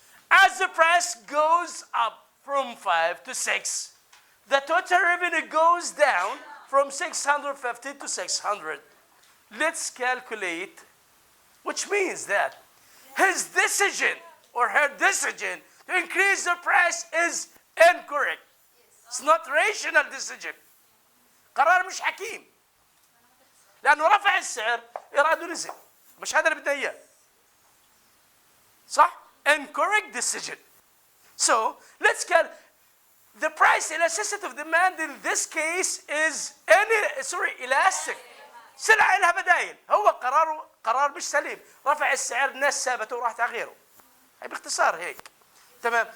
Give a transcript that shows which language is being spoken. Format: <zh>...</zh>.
<en>As the price goes up from 5 to 6, the total revenue goes down from 650 to 600. Let's calculate, which means that his decision or her decision to increase the price is incorrect. It's not rational decision.</en> <ar>قرار مش حكيم. لأنه رفع السعر إراده نزل. مش هذا اللي بدنا إياه. صح؟</ar> <en>Incorrect decision. So let's calculate. The price elasticity of demand in this case is elastic.</en> <ar>سلعة لها بدايل. هو قرار مش سليم. رفع السعر الناس سابته وراحت على غيره. هي باختصار هيك. تمام.</ar>